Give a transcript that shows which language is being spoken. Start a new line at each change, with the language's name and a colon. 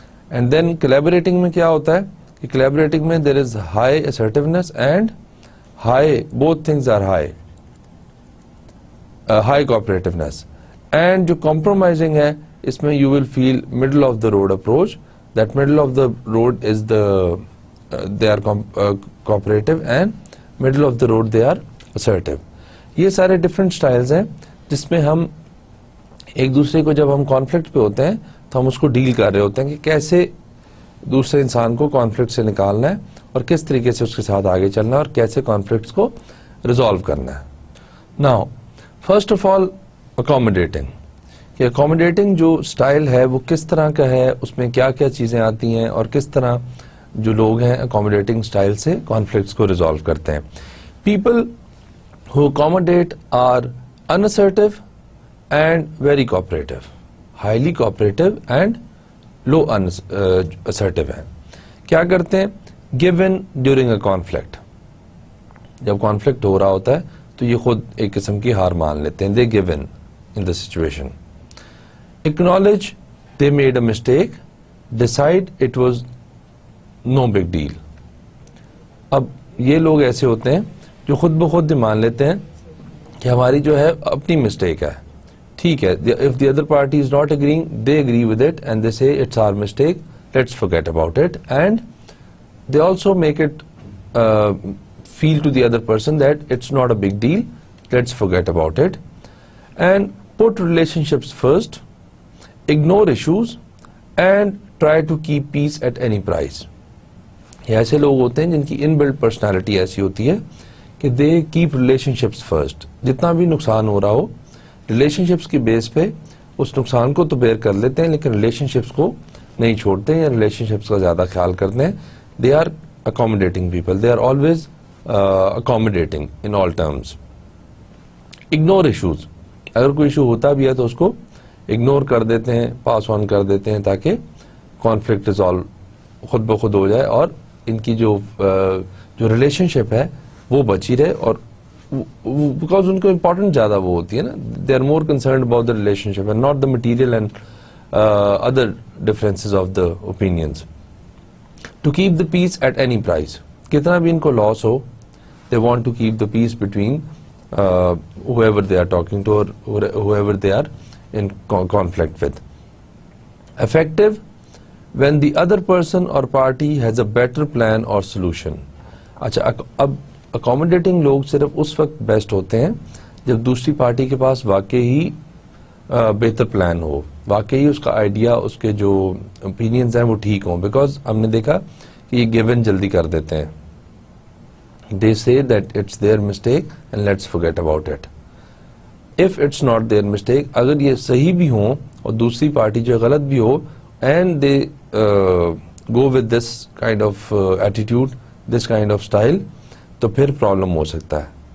English: And then collaborating
Urdu: میں کیا ہوتا ہے کہ
English: collaborating میں there is high assertiveness and high, both things are high, high cooperativeness. And جو compromising
Urdu: ہے اس میں
English: you will feel middle of the road approach. That middle of the road is the they are cooperative and middle of the road they are assertive.
Urdu: یہ سارے different styles ہیں جس میں ہم ایک دوسرے کو جب ہم کانفلکٹ پہ ہوتے ہیں تو ہم اس کو ڈیل کر رہے ہوتے ہیں کہ کیسے دوسرے انسان کو کانفلکٹ سے نکالنا ہے اور کس طریقے سے اس کے ساتھ آگے چلنا ہے اور کیسے کانفلکٹس کو ریزالو کرنا ہے. Now first of all accommodating, کہ اکوموڈیٹنگ جو سٹائل ہے وہ کس طرح کا ہے, اس میں کیا کیا چیزیں آتی ہیں اور کس طرح جو لوگ ہیں اکوموڈیٹنگ سٹائل سے کانفلکٹس کو ریزالو کرتے ہیں.
English: People who accommodate are unassertive and very cooperative, highly cooperative and low assertive ہیں.
Urdu: کیا کرتے ہیں,
English: give in during a conflict.
Urdu: جب conflict ہو رہا ہوتا ہے تو یہ خود ایک قسم کی ہار مان لیتے ہیں,
English: they give in the situation. Acknowledge they made a mistake, decide it was no big deal.
Urdu: اب یہ لوگ ایسے ہوتے ہیں جو خود بخود مان لیتے ہیں کہ ہماری جو ہے اپنی مسٹیک ہے, ٹھیک ہے.
English: if the other party is not agreeing, they agree with it and they say it's our mistake, let's forget about it, and they also make it feel to the other person that it's not a big deal, let's forget about it, and put relationships first, ignore issues and try to keep peace at any price.
Urdu: یہ ایسے لوگ ہوتے ہیں جن کی ان blood personality ایسی ہوتی ہے کہ
English: They keep relationships first.
Urdu: جتنا بھی نقصان ہو رہا ہو ریلیشن شپس کی بیس پہ اس نقصان کو تو بیئر کر لیتے ہیں لیکن ریلیشن شپس کو نہیں چھوڑتے یا ریلیشن شپس کا زیادہ خیال کرتے ہیں.
English: They are accommodating people, they are always accommodating in all terms.
Urdu: Ignore issues, اگر کوئی ایشو ہوتا بھی ہے تو اس کو اگنور کر دیتے ہیں, پاس آن کر دیتے ہیں تاکہ کانفلکٹ ریزالو خود بخود ہو جائے اور ان کی جو ریلیشن شپ ہے وہ بچی رہے. اور بیکاز ان کو امپورٹنٹ زیادہ وہ ہوتی ہے نا,
English: They are more concerned about the relationship and not the material and other differences of the opinions. To keep the peace at any price,
Urdu: کتنا بھی ان کو لاس ہو,
English: They want to keep the peace between whoever they are talking to or whoever they are in conflict with. Effective when the other person or party has a better plan or solution.
Urdu: اچھا اب accommodating لوگ صرف اس وقت best ہوتے ہیں جب دوسری party کے پاس واقعی بہتر پلان ہو, واقعی اس کا آئیڈیا, اس کے جو اوپینینز ہیں وہ ٹھیک ہوں. بیکاز ہم نے دیکھا کہ یہ گیون جلدی کر دیتے ہیں.
English: They say that it's their mistake and let's forget about it. If it's not their mistake,
Urdu: اگر یہ صحیح بھی ہوں اور دوسری پارٹی جو غلط بھی ہو,
English: and they go with this kind of attitude, this kind of style,
Urdu: تو پھر پرابلم ہو سکتا ہے.